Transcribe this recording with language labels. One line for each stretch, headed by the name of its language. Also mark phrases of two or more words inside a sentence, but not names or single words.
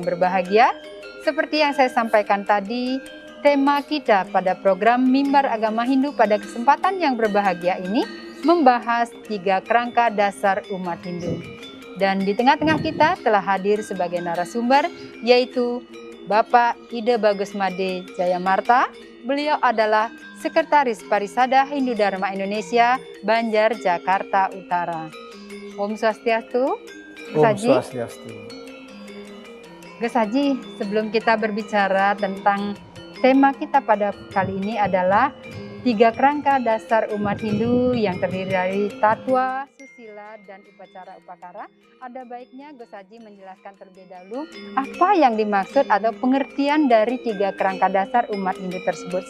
Indonesian: berbahagia, seperti yang saya sampaikan tadi, tema kita pada program Mimbar Agama Hindu pada kesempatan yang berbahagia ini membahas 3 kerangka dasar umat Hindu. Dan di tengah-tengah kita telah hadir sebagai narasumber, yaitu Bapak Ide Bagusmade Jayamarta. Beliau adalah Sekretaris Parisada Hindu Dharma Indonesia, Banjar, Jakarta Utara.
Sanskrit: Om Swastiastu. Om Swastiastu.
Indonesian: Gus Haji, sebelum kita berbicara tentang tema kita pada kali ini adalah 3 kerangka dasar umat Hindu yang terdiri dari tatwa, susila, dan upacara upakara. Ada baiknya Gus Haji menjelaskan terlebih dahulu apa yang dimaksud atau pengertian dari 3 kerangka dasar umat Hindu tersebut.